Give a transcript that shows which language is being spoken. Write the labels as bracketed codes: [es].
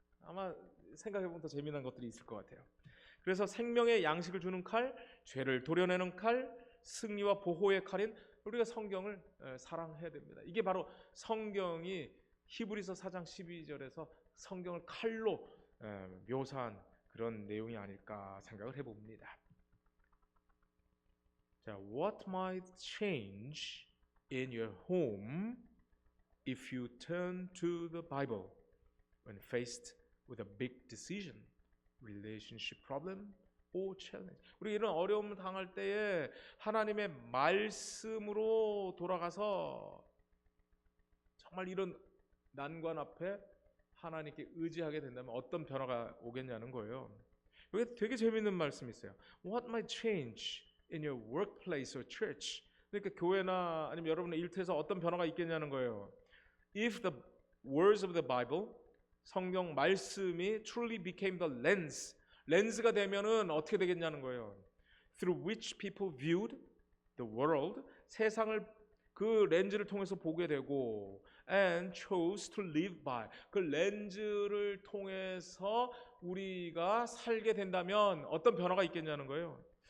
[ko] 아마 생각해보면 더 재미난 것들이 있을 것 같아요. 그래서 생명의 양식을 주는 칼, 죄를 도려내는 칼, 승리와 보호의 칼인 우리가 성경을 사랑해야 됩니다. 이게 바로 성경이 히브리서 4장 12절에서 성경을 칼로 묘사한 그런 내용이 아닐까 생각을 해봅니다. [en] 자, what might change in your home if you turn to the Bible when faced with a big decision, relationship problem or challenge? [ko] 우리 이런 어려움을 당할 때에 하나님의 말씀으로 돌아가서 정말 이런 난관 앞에 하나님께 의지하게 된다면 어떤 변화가 오겠냐는 거예요. 여기 되게 재밌는 말씀이 있어요. [en] What might change in your workplace or church? [ko] 그러니까 교회나 아니면 여러분의 일터에서 어떤 변화가 있겠냐는 거예요. [en] If the words of the Bible, [ko] 성경 말씀이 [en] truly became the lens, [ko] 렌즈가 되면은 어떻게 되겠냐는 거예요. [en] Through which people viewed the world, [ko] 세상을 그 렌즈를 통해서 보게 되고 [en] and chose to live by, [ko] 그 렌즈를 통해서 우리가 살게 된다면 어떤 변화가 있겠냐는 거예요.